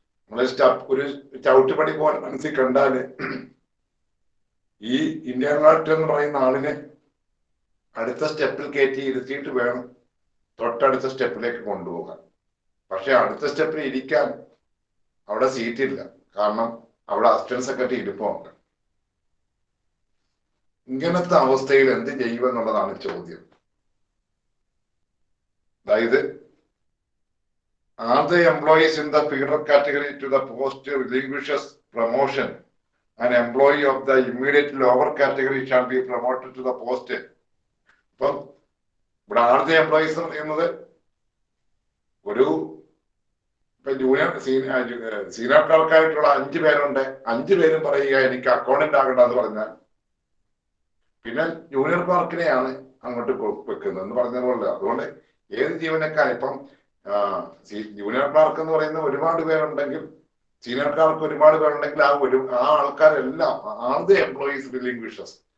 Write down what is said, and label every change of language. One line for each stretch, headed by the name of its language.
Malayalam: നമ്മള് ഒരു ചവിട്ടുപടി പോലെ മനസ്സിൽ കണ്ടാല് ഈ ഇന്റേണൽ ഓഡിറ്റർ എന്ന് പറയുന്ന ആളിനെ അടുത്ത സ്റ്റെപ്പിൽ കയറ്റി ഇരുത്തിയിട്ട് വേണം തൊട്ടടുത്ത സ്റ്റെപ്പിലേക്ക് കൊണ്ടുപോകാൻ. പക്ഷെ അടുത്ത സ്റ്റെപ്പിൽ ഇരിക്കാൻ അവിടെ സീറ്റില്ല, കാരണം അവിടെ അസിസ്റ്റന്റ് സെക്രട്ടറി ഇരിപ്പുണ്ട്. ഇങ്ങനത്തെ അവസ്ഥയിൽ എന്ത് ചെയ്യുമെന്നുള്ളതാണ് ചോദ്യം.
English: അതായത് are the employees in the feeder category to the post relinquishes promotion, an employee of the immediate lower category shall be promoted to the post.
Malayalam: അപ്പം ഇവിടെ
English: are the employees
Malayalam: എന്ന് പറയുന്നത് ഒരു ഇപ്പൊ സീനിയർ ക്ലർക്കായിട്ടുള്ള 5 പേരുണ്ട്, 5 പേരും പറയുക എനിക്ക് അക്കൗണ്ടന്റ് ആകണ്ടെന്ന് പറഞ്ഞാൽ പിന്നെ ജൂനിയർ ക്ലർക്കിനെയാണ് അങ്ങോട്ട് വെക്കുന്നത് എന്ന് പറഞ്ഞ പോലെ. അതുകൊണ്ട് ഏത് ജീവനക്കാരൻ ഇപ്പം ജൂനിയർ ക്ലർക്ക് എന്ന് പറയുന്ന ഒരുപാട് പേരുണ്ടെങ്കിൽ, സീനിയർ ക്ലർക്ക് ഒരുപാട് പേരുണ്ടെങ്കിൽ ആ ആൾക്കാരെല്ലാം
English: Are the employees relinquishes.